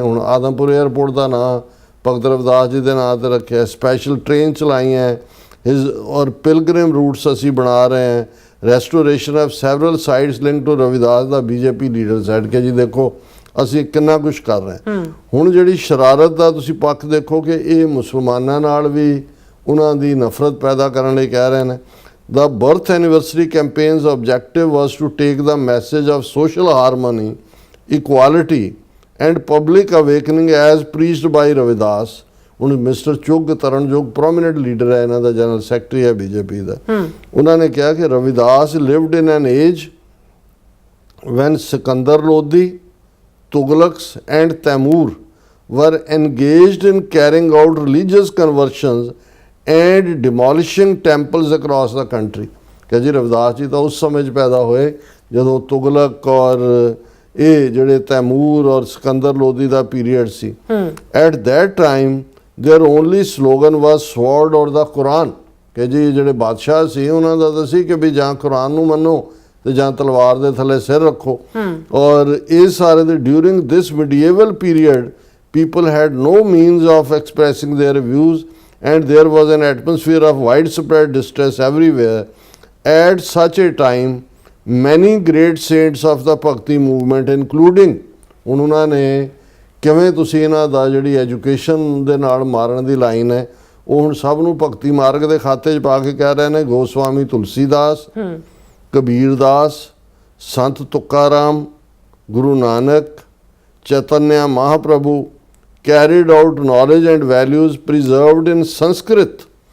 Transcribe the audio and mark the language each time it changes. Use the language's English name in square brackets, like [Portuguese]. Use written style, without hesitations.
[Punjabi] ਹੁਣ ਆਦਮਪੁਰ ਏਅਰਪੋਰਟ ਦਾ ਨਾਂ ਭਗਤ ਰਵਿਦਾਸ ਜੀ ਦੇ ਨਾਂ 'ਤੇ ਰੱਖਿਆ, ਸਪੈਸ਼ਲ ਟ੍ਰੇਨ ਚਲਾਈਆਂ ਔਰ ਪਿਲਗ੍ਰਿਮ ਰੂਟਸ ਅਸੀਂ ਬਣਾ ਰਹੇ ਹਾਂ। [English] restoration of several sites link to [Punjabi] Ravidas ਦਾ BJP leader side ਕੇ ਜੀ ਦੇਖੋ ਅਸੀਂ ਕਿੰਨਾ ਕੁਝ ਕਰ ਰਹੇ ਹਾਂ। ਹੁਣ ਜਿਹੜੀ ਸ਼ਰਾਰਤ ਦਾ ਤੁਸੀਂ ਪੱਖ ਦੇਖੋ ਕਿ ਇਹ ਮੁਸਲਮਾਨਾਂ ਨਾਲ ਵੀ ਉਹਨਾਂ ਦੀ ਨਫ਼ਰਤ ਪੈਦਾ ਕਰਨ ਲਈ ਕਹਿ ਰਹੇ ਨੇ। [English] The birth anniversary campaign's objective was to take the message of social harmony, equality and public awakening as preached by Ravidas। [Punjabi] ਹੁਣ ਮਿਸਟਰ ਚੁੱਗ ਤਰਨਯੋਗ ਪ੍ਰੋਮਿਨੈਂਟ ਲੀਡਰ ਹੈ, ਇਹਨਾਂ ਦਾ ਜਨਰਲ ਸੈਕਟਰੀ ਹੈ ਬੀਜੇਪੀ ਦਾ। ਉਹਨਾਂ ਨੇ ਕਿਹਾ ਕਿ [English] Ravidas lived in an age when Sikandar Lodhi, Tughlaqs and Taimur were engaged in carrying out religious conversions and demolishing temples across the country। [Punjabi] ਕਿ ਜੀ ਰਵਿਦਾਸ ਜੀ ਤਾਂ ਉਸ ਸਮੇਂ 'ਚ ਪੈਦਾ ਹੋਏ ਜਦੋਂ ਤੁਗਲਕ ਔਰ ਇਹ ਜਿਹੜੇ ਤੈਮੂਰ ਔਰ ਸਿਕੰਦਰ ਲੋਧੀ ਦਾ period ਸੀ। [English] At that time there only slogan was sword और the Quran. [Punjabi] कि जी ਜਿਹੜੇ ਬਾਦਸ਼ਾਹ ਸੀ ਉਹਨਾਂ ਦਾ ਤਾਂ ਸੀ ਕਿ ਵੀ ਜਾਂ ਕੁਰਾਨ ਨੂੰ ਮੰਨੋ ਤੇ ਜਾਂ ਤਲਵਾਰ ਦੇ ਥੱਲੇ ਸਿਰ ਰੱਖੋ। ਔਰ ਇਹ ਸਾਰੇ ਦੇ [English] During this medieval period people had no means of expressing their views and there was an atmosphere of widespread distress everywhere। At such a time many great saints of the Bhakti movement including [Punjabi] ਉਹਨਾਂ ਨੇ ਕਿਵੇਂ ਤੁਸੀਂ ਇਹਨਾਂ ਦਾ ਜਿਹੜੀ education ਦੇ ਨਾਲ ਮਾਰਨ ਦੀ line ਹੈ ਉਹ ਹੁਣ ਸਭ ਨੂੰ ਭਗਤੀ ਮਾਰਗ ਦੇ ਖਾਤੇ 'ਚ ਪਾ ਕੇ ਕਹਿ ਰਹੇ ਨੇ। [English] Goswami Tulsidas, Kabir Das, Sant Tukaram, Guru Nanak, Chaitanya Mahaprabhu carried out knowledge and values preserved in Sanskrit।